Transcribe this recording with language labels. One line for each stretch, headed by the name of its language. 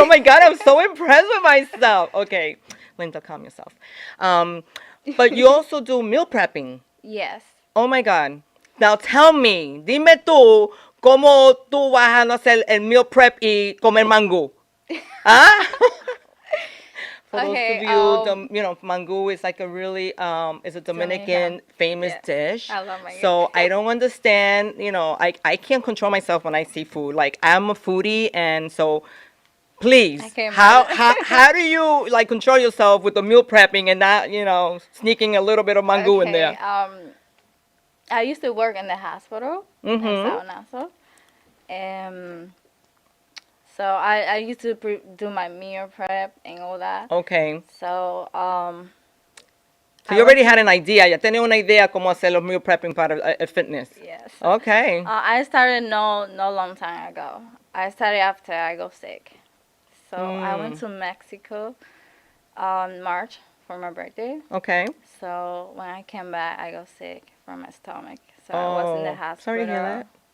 English: Oh my God, I'm so impressed with myself. Okay, Linda, calm yourself. But you also do meal prepping. Yes. Oh my God. Now tell me,
Spanish: dime tú, ¿cómo tú vas a no hacer el meal prep y comer mangú?
English: ¿Ah? For Okay, those of you, mangú is like a really, it's a Dominican famous Yes. dish. I love mangú. So I don't understand, I can't control myself when I see food. Like, I'm a foodie, and so please, I can't how do you like control yourself with the meal prepping and not, sneaking a little bit of mangú in there? I used to work in the hospital in Sao Naso. So I used to do my meal prep and all that. Okay. So So you already had an idea.
Spanish: Ya tenía una idea cómo hacer los meal prepping para fitness.
English: Yes. Okay. I started no long time ago. I started after I got sick. So I went to Mexico on March for my birthday. Okay. So when I came back, I got sick from my stomach. So I was in the hospital. Sorry to hear that.